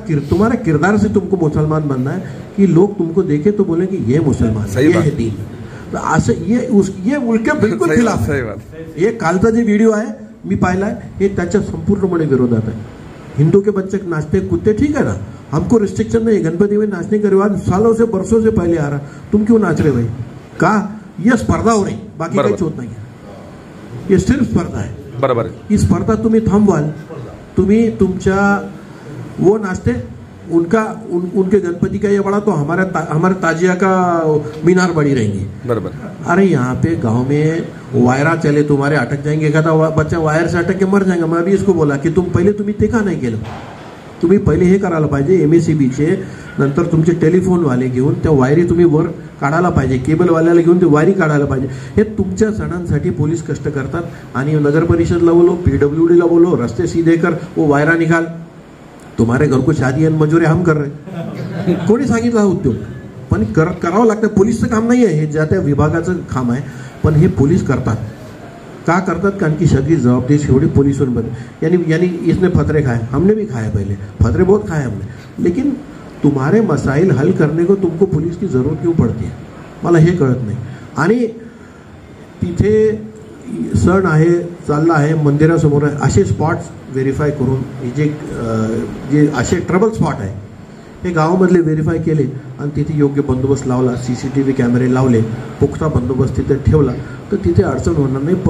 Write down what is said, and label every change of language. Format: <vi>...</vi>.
<hi>तुम्हारे किरदार से तुमको मुसलमान बनना है कि लोग तुमको देखे तो बोले कि ये मुसलमान, ये है दीन। तो असं ये उलटे बिलकुल खिलाफ है।</hi> <mr>ये कालचा जे व्हिडिओ आहे मी पाहिलाय, हे त्याच्या संपूर्णपणे विरोधात आहे।</mr> <hi>हिंदू के बच्चे नाचते कूदते, ठीक है ना, हमको रिस्ट्रिक्शन नहीं है, गणपति में नाचने का रिवाज सालों से बरसों से पहले आ रहा, तुम क्यों नाच रहे भाई? का ये स्पर्धा हो रही, बाकी काही होत नाही है, ये सिर्फ स्पर्धा है। बरोबर है।</hi> <mr>ही स्पर्धा तुम्ही थांबवाल, तुम्ही तुमच्या</mr> <hi>वो नाचते उनके गणपति का ये बड़ा तो हमारे ताजिया का मीनार बड़ी रहेंगी। बराबर। अरे यहाँ पे गांव में वायरा चले, तुम्हारे अटक जाएंगे, एखादा बच्चा वायर से अटक के मर जाएगा। मैं अभी इसको बोला की</hi> <mr>तुम्ही ते का नाही केलं? तुम्ही पहिले हे करायला पाहिजे, MACBचे नंतर तुमचे टेलिफोनवाले घेऊन त्या वायरी तुम्ही वर काढायला पाहिजे, केबलवाल्याला घेऊन ते वायरी काढायला पाहिजे। हे तुमच्या सणांसाठी पोलीस कष्ट करतात आणि नगर परिषदला बोलो, PWDला बोलो,</mr> <hi>रस्ते सीधे कर, वो वायरा निकाल, तुम्हारे घर को शादी आणि मजुरी हम कर रहे।</hi> <mr>कोणी सांगितलं हा उद्योग? पण करावं लागतं, पोलीसचं काम नाही आहे हे, ज्या त्या विभागाचं काम आहे, पण हे पोलीस करतात। का करतात? कारण की सगळी जवाबदारी शेवटी पोलिसांवर।</mr> <hi>यानी इसने फतरे खाए, हमने भी खाए, पहले फतरे बहुत खाए हमने, लेकिन तुम्हारे मसाइल हल करने को तुमको पुलिस की जरूरत क्यों पड़ती है,</hi> <mr>मला हे कळत नाही। आणि तिथे सण आहे, चालला आहे, मंदिरासमोर आहे, असे स्पॉट्स व्हेरीफाय करून जे असे ट्रबल स्पॉट आहे हे गावामधले व्हेरीफाय केले आणि तिथे योग्य बंदोबस्त लावला, CCTV कॅमेरे लावले, पुख्ता बंदोबस्त तिथे ठेवला, तर तिथे अडचण होणार नाही।</mr>